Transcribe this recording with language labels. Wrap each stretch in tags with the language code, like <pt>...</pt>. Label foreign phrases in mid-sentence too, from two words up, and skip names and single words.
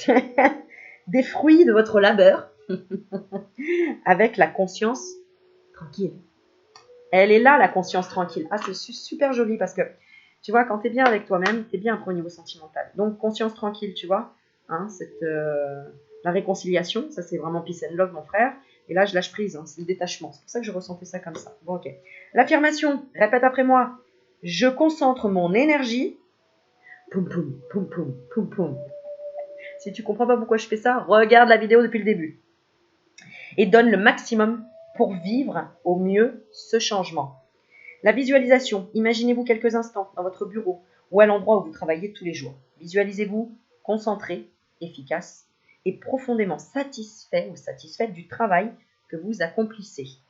<fr>Des fruits de votre labeur avec la conscience tranquille. Elle est là, la conscience tranquille. Ah, c'est super joli parce que, tu vois, quand tu es bien avec toi-même, tu es bien après au niveau sentimental. Donc, conscience tranquille, tu vois. Hein, la réconciliation, ça c'est vraiment</fr> <en>peace and love,</en> <fr>mon frère. Et là, je lâche prise, hein, c'est le détachement. C'est pour ça que je ressentais ça comme ça. Bon, ok. L'affirmation, répète après moi. Je concentre mon énergie. Poum, poum, poum, poum, poum, poum. Si tu comprends pas pourquoi je fais ça, regarde la vidéo depuis le début. Et donne le maximum pour vivre au mieux ce changement. La visualisation. Imaginez-vous quelques instants dans votre bureau ou à l'endroit où vous travaillez tous les jours. Visualisez-vous concentré, efficace et profondément satisfait ou satisfaite du travail que vous accomplissez.</fr>